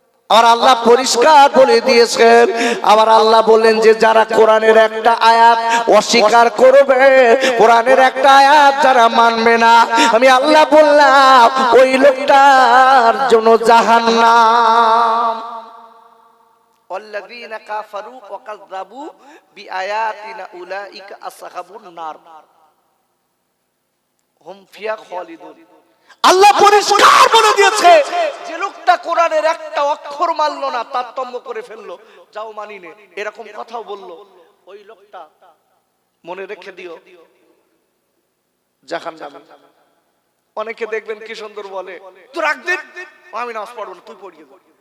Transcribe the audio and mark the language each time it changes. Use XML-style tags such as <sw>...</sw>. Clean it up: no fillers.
<bn>আর আল্লাহ পরিষ্কার বলে দিয়েছেন, আবার আল্লাহ বললেন যে যারা কোরআনের একটা আয়াত অস্বীকার করবে, কোরআনের একটা আয়াত যারা মানবে না, আমি আল্লাহ বললাম ওই লোকটার জন্য জাহান্নাম।</bn> <ar>والذين كفروا وكذبوا بآياتنا أولئك أصحاب النار هم فيها خالدون।</ar> <bn>আল্লাহ পরিষ্কার বলে দিয়েছে যে লোকটা কোরআনের একটা অক্ষর মানলো না, তারতম্য করে ফেললো, যাও মানি নে, এরকম কথাও বললো, ওই লোকটা মনে রেখে দিও জাহান্নামে। অনেকে দেখবেন কি সুন্দর বলে, তুই রাখ দিন, আমি নামাজ পড়বো না, তুই পড়িয়ে দে।</bn>